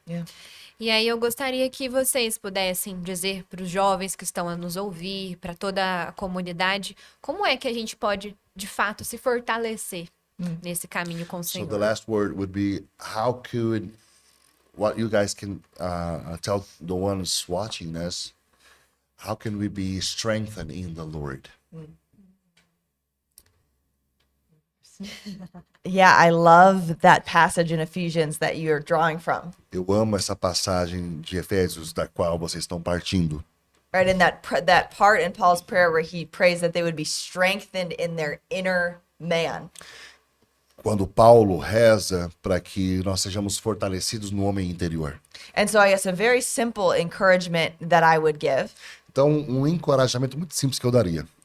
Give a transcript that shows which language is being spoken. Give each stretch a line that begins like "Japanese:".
English: Yeah.
Portuguese: E aí eu gostaria que vocês pudessem dizer para os jovens que estão a nos ouvir, para toda a comunidade, como é que a gente pode, de fato, se fortalecer nesse caminho com o
English: So
Portuguese: Senhor.
English: the last word would be, how could what you guys can tell the ones watching us, how can we be strengthened in the Lord? Yeah, I love that passage in Ephesians that you're drawing from.
Portuguese: Eu amo essa passagem de Efésios da qual vocês estão partindo.
English: Right, in that part in Paul's prayer where he prays that they would be strengthened in their inner man.
Portuguese: Quando Paulo reza para que nós sejamos fortalecidos no homem interior.
English: And so I guess a very simple encouragement that I would give
Portuguese: Então, um encorajamento muito simples que eu daria,